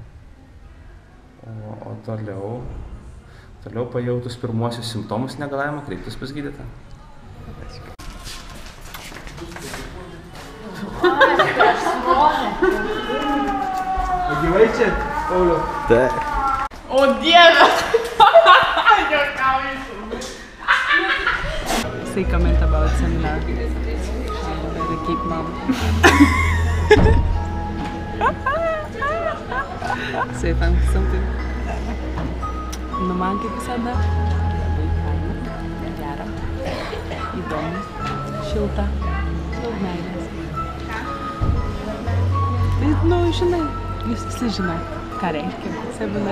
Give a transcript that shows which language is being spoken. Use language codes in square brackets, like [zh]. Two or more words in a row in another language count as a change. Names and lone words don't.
[lt] O toliau pajautus pirmuosius simptomus negalavimą kreiptis pas gydytoją. O gyvai čia, Pauliau? Taip. O Dieve! [en] Say comment about seminar. Better keep mum. Say something. [lt] Nu man kaip visada. Labai faina, gera, įdomu, šilta, daug meilės. Tai, nu, žinai, jūs visi žinai, ką reiškia seminarai.